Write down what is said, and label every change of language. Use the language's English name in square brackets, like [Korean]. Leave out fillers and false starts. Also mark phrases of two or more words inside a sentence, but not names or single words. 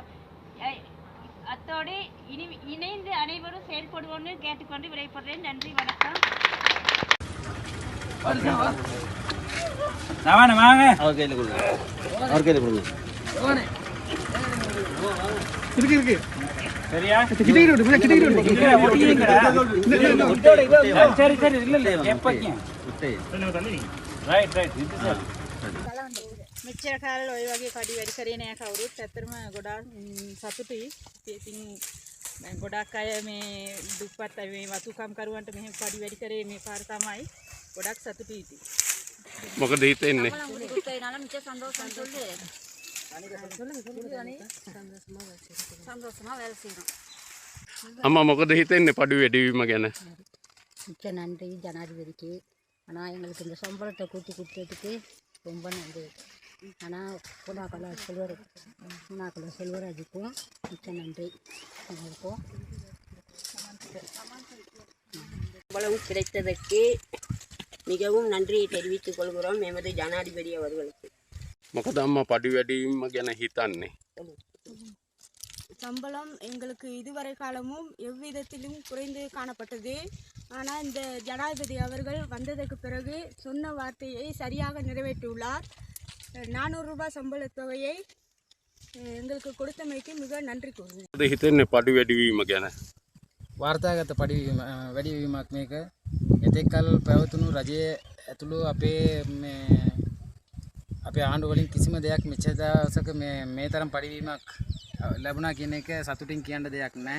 [Tamil] அத்தோடு இணைந்து அனைவரும் செயல்படுவோம்னு கேட்டுக்கொண்டு விடைபெறுகிறேன். நன்றி, வணக்கம். சரியா? [Sinhala] මෙච්චර කාලෙ ඔය වගේ කඩි වැඩි කරේ නෑ කවුරුත්. ඇත්තටම ගොඩාක් සතුටුයි. ඉතින් ගොඩාක් අය මේ දුප්පත් අය මේ වතුකම් කරුවන්ට මෙහෙම කඩි වැඩි කරේ මේ පාර තමයි. ගොඩාක් සතුටුයි ඉතින්. මොකද හිතෙන්නේ? அம்மா මොකද හිතෙන්නේ පඩු වැඩිවීම ගැන? [Tamil] மிக்க நன்றி ஜனாதிபதிக்கு. ஆனால் எங்களுக்கு இந்த சம்பளத்தை கூட்டி கொடுத்ததுக்கு ரொம்ப நன்றி. ஆனால் பூனாக்கல செல்வராஜுக்கும் மிக்க நன்றி. எங்களுக்கும் சம்பளம் கிடைத்ததற்கு மிகவும் நன்றியை தெரிவித்துக் கொள்கிறோம் எமது ஜனாதிபதி அவர்களுக்கு. [Sinhala] මොකද අම්මා පඩු වැඩිවීම ගැන හිතන්නේ? [Tamil] சம்பளம் எங்களுக்கு இதுவரை காலமும் எவ்விதத்திலும் குறைந்து காணப்பட்டது. ஆனால் இந்த ஜனாதிபதி அவர்கள் வந்ததற்கு பிறகு சொன்ன வார்த்தையை சரியாக நிறைவேற்றியுள்ளார். 400 ரூபாய் சம்பள தொகையை எங்களுக்கு கொடுத்தமைக்கு மிக நன்றி கூறுகிறேன். [Sinhala] මොකද හිතන්නේ පඩු වැඩිවීම ගැන? වාර්තාගත වැඩිවීමක් මේක. එතෙක්කල් පැවතුණු රජයේ ඇතුළු අපේ ආණ්ඩු වලින් කිසිම දෙයක් මෙච්චර දවසක මේ තරම් පරිවීමක් ලැබුණා කියන එක සතුටින් කියන්න දෙයක් නැහැ.